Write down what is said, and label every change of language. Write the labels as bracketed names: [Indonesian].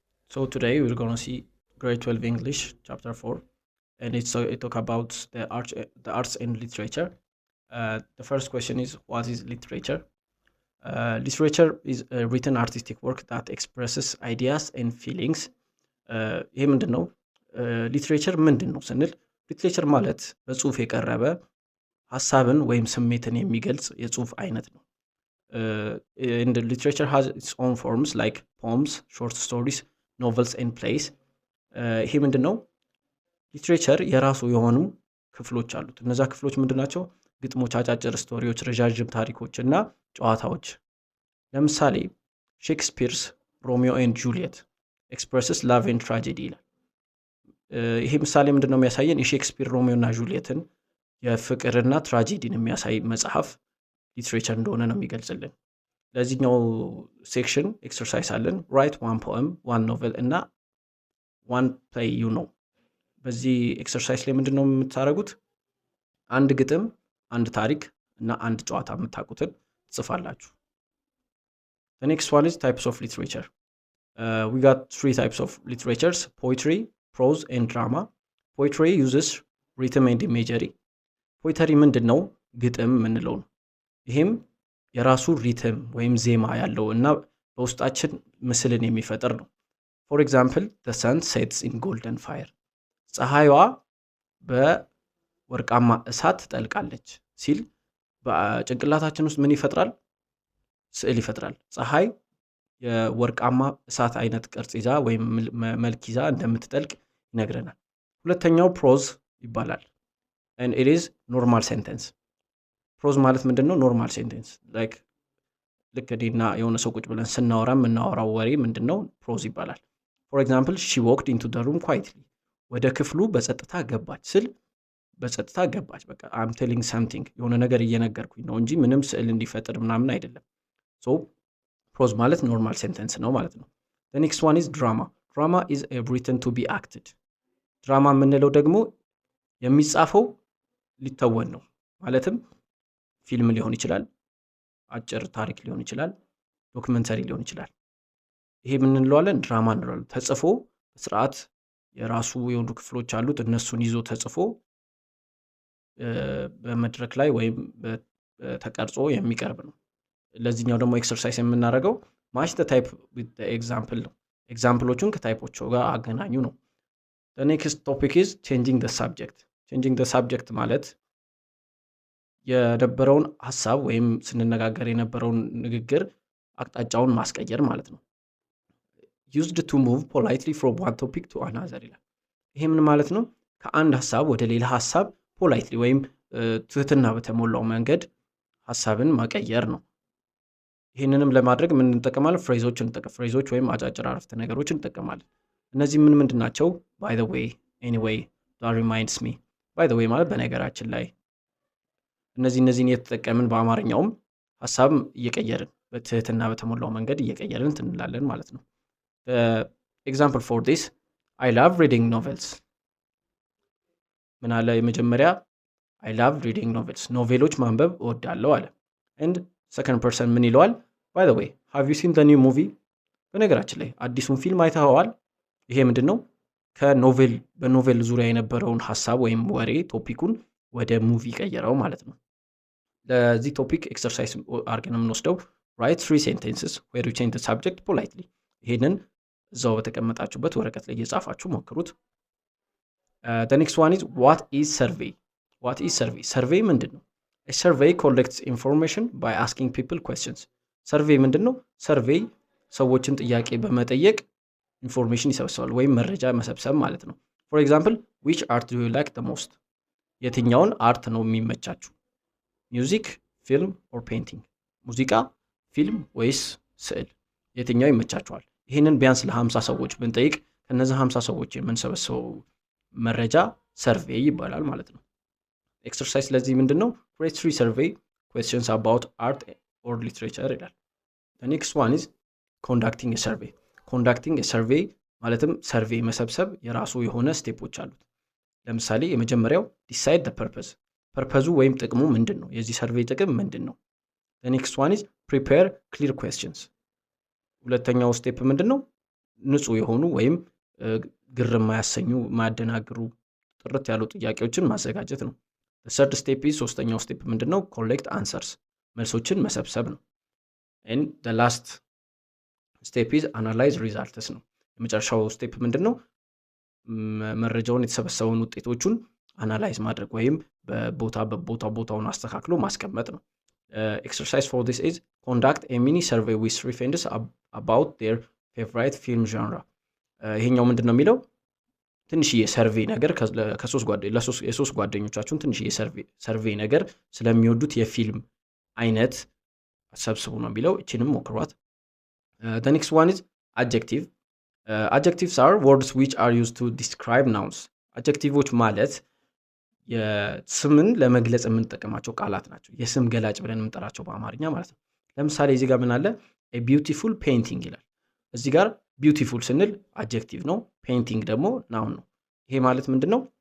[English] So today we're gonna see grade 12 English, chapter 4, and it talk about the arts and literature. The first question is, what is literature? Literature is a written artistic work that expresses ideas and feelings. [Amharic] ይሄ ምንድን ነው? ሊትሬቸር ምንድን ነው ስንል ሊትሬቸር ማለት በጽሁፍ የቀረበ ሀሳብን ወይም ስሜትን የሚገልጽ የጽሁፍ አይነት ነው። [English] And literature has its own forms like poems, short stories, novels and plays. [Amharic] ይሄ ምንድን ነው? ሊትሬቸር የራሱ የሆኑ ክፍሎች አሉት። እነዛ ክፍሎች ምንድን ናቸው? ግጥሞች፣ አጫጭር ስቶሪዎች፣ ረዣዥም ታሪኮች እና ጨዋታዎች። ለምሳሌ [English] ሼክስፒርስ ሮሚዮ ኤንድ ጁሊየት ኤክስፕረስስ ላቭ ኤንድ ትራጀዲ [Amharic] ይላል። ይሄ ምሳሌ ምንድን ነው የሚያሳየን? የሼክስፒር ሮሚዮ እና ጁሊየትን የፍቅርና ትራጀዲን የሚያሳይ መጽሐፍ ሊትሬቸር እንደሆነ ነው የሚገልጽልን። ለዚህኛው ሴክሽን ኤክሰርሳይዝ አለን። [English] ራይት ዋን ፖኤም፣ ዋን ኖቨል እና ዋን ፕሌይ ዩ ኖ። [Amharic] በዚህ ኤክሰርሳይዝ ላይ ምንድን ነው የምታደርጉት? አንድ ግጥም፣ አንድ ታሪክ እና አንድ ጨዋታ የምታውቁትን ትጽፋላችሁ። [English] The next one is types of literature. We got 3 types of literatures: poetry, prose and drama. Poetry uses rhythm and imagery. [Amharic] poetry ምንድን ነው? ግጥም ምንለው ነው። ይሄም የራሱ ሪትም ወይም ዜማ ያለው እና በውስጣችን ምስልን የሚፈጥር ነው። [English] For example, the sun sets in golden fire. [Amharic] ፀሐይዋ በወርቃማ እሳት ትጠልቃለች ሲል በጭንቅላታችን ውስጥ ምን ይፈጥራል? ስዕል ይፈጥራል። ፀሐይ የወርቃማ እሳት አይነት ቅርጽ ይዛ ወይም መልክ ይዛ እንደምትጠልቅ ይነግረናል። ሁለተኛው ፕሮዝ ይባላል። [English] and it is normal sentence. [Amharic] ፕሮዝ ማለት ምንድነው? ኖርማል ሴንቴንስ like ልክ እኔና የሆነ ሰው ቁጭ ብለን ስናወራ የምናወራው ወሬ ምንድነው? ፕሮዝ ይባላል። [English] for example, she walked into the room quietly. [Amharic] ወደ ክፍሉ በጸጥታ ገባች ስል በጸጥታ ገባች፣ በቃ [English] I'm telling something [Amharic] የሆነ ነገር እየነገርኩኝ ነው እንጂ ምንም ስዕል እንዲፈጥር ምናምን አይደለም። so ፕሮዝ ማለት ኖርማል ሴንቴንስ ነው ማለት ነው። [English] the next one is drama. drama is written to be acted. [Amharic] ድራማ የምንለው ደግሞ የሚጻፈው ሊተወን ነው። ማለትም ፊልም ሊሆን ይችላል፣ አጭር ታሪክ ሊሆን ይችላል፣ ዶክመንተሪ ሊሆን ይችላል። ይሄ ምን እንለዋለን? ድራማ እንለዋለን። ተጽፎ በስርዓት የራሱ የሆኑ ክፍሎች አሉት። እነሱን ይዞ ተጽፎ በመድረክ ላይ ወይም ተቀርጾ የሚቀርብ ነው። ለዚህኛው ደግሞ ኤክሰርሳይዝ የምናደርገው [English] match the type with the example [Amharic] ነው። ኤግዛምፕሎቹን ከታይፖቹ ጋር አገናኙ ነው። [English] the next topic is changing the subject. changing the subject [Amharic] ማለት የነበረውን ሐሳብ ወይም ስንነጋገር የነበረውን ንግግር አቅጣጫውን ማስቀየር ማለት ነው። [English] used to move politely from one topic to another [Amharic] ይላል። ይሄ ምን ማለት ነው? ከአንድ ሐሳብ ወደ ሌላ ሐሳብ politely ወይም ትህትና በተሞላው መንገድ ሐሳብን ማቀየር ነው። ይሄንንም ለማድረግ ምን እንጠቀማለን? ፍሬዞች ወይም አጫጭር አረፍተ ነገሮችን እንጠቀማለን። እነዚህ ምን ምንድናቸው? [English] by the way, anyway, that reminds me. by the way [Amharic] ማለት በነገራችን ላይ እነዚህን የተጠቀምን በአማርኛውም ሐሳብ እየቀየርን በትህትና በተሞላው መንገድ እየቀየርን እንላለን ማለት ነው። [English] example for this, I love reading novels. [Amharic] ምን አለ? የመጀመሪያ [English] I love reading novels, [Amharic] ኖቬሎች ማንበብ እወዳለሁ አለ። [English] and second person [Amharic] ምን ይለዋል? [English] by the way, have you seen the new movie? [Amharic] በነገራችን ላይ አዲሱን ፊልም አይተኸዋል? ይሄ ምንድነው? በኖቬል ዙሪያ የነበረውን ሐሳብ ወይም ወሬ ቶፒኩን ወደ ሙቪ ቀየረው ማለት ነው። ለዚህ ቶፒክ ኤክሰርሳይዝ አድርገን የምንወስደው [English] write 3 sentences where you change the subject politely. [Amharic] ይሄንን እዛው በተቀመጣችሁበት ወረቀት ላይ እየጻፋችሁ ሞክሩት። [English] the next one is what is survey? [Amharic] what is survey? survey ምንድነው? [English] a survey collects information by asking people questions. [Amharic] survey ምንድነው? survey ሰዎችን ጥያቄ በመጠየቅ ኢንፎርሜሽን ይሰበስባል ወይም መረጃ መሰብሰብ ማለት ነው። [English] for example, which art do you like the most? [Amharic] የትኛውን አርት ነው የሚመቻችሁ? ሚውዚክ፣ ፊልም ኦር ፔይንቲንግ? ሙዚቃ፣ ፊልም ወይስ ስዕል? የትኛው ይመቻችኋል? ይሄንን ቢያንስ ለ50 ሰዎች ብንጠይቅ ከነዚህ 50 ሰዎች የምንሰበስበው መረጃ ሰርቬይ ይባላል ማለት ነው። ኤክሰርሳይዝ ለዚህ ምንድነው? [English] create 3 survey questions about art or literature ይላል። the next one is conducting a survey. [Amharic] conducting a survey ማለትም ሰርቬይ መሰብሰብ የራሱ የሆነ ስቴፖች አሉት። ለምሳሌ የመጀመሪያው [English] decide the purpose. [Amharic] ፐርፐዙ ወይም ጥቅሙ ምንድነው? የዚህ ሰርቬይ ጥቅም ምንድነው? [English] the next one is prepare clear questions. [Amharic] ሁለተኛው ስቴፕ ምንድነው? ንጹህ የሆኑ ወይም ግር የማያሰኙ የማያደናግሩ ጥርት ያሉ ጥያቄዎችን ማዘጋጀት ነው። [English] ሰርድ ስቴፕ ኢዝ [Amharic] ሶስተኛው ስቴፕ ምንድነው? [English] ኮሌክት አንሰርስ [Amharic] መልሶችን መሰብሰብ ነው። [English] ኤንድ ዘ ላስት ስቴፕ ኢዝ አናላይዝ ሪዛልትስ ነው። [Amharic] የመጨረሻው ስቴፕ ምንድነው? መረጃውን የተሰበሰበውን ውጤቶቹን አናላይዝ ማድረግ ወይም ቦታውን አስተካክሎ ማስቀመጥ ነው። [English] ኤክሰርሳይዝ ፎር ዲስ ኢዝ ኮንዳክት ኤ ሚኒ ሰርቬይ ዊዝ 3 ፍሬንድስ አባውት ዴር ፌቨራይት ፊልም ዣንራ። [Amharic] ይሄኛው ምንድን ነው የሚለው? ትንሽዬ ሰርቬይ ነገር የሶስት ጓደኞቻችሁን ትንሽዬ ሰርቬይ ነገር ስለሚወዱት የፊልም አይነት ሰብስቡ ነው የሚለው። እችንም ሞክሯት። [English] the next one is adjective. Adjectives are words which are used to describe nouns. [Amharic] adjectives ማለት የስምን ለመግለጽ የምንጠቀማቸው ቃላት ናቸው። የስም ገላጭ ብለን የምንጠራቸው በአማርኛ ማለት ነው። ለምሳሌ እዚህ ጋር ምን አለ? [English] a beautiful painting [Amharic] ይላል። እዚህ ጋር beautiful ስንል adjective ነው፣ painting ደግሞ noun ነው። ይሄ ማለት ምንድነው?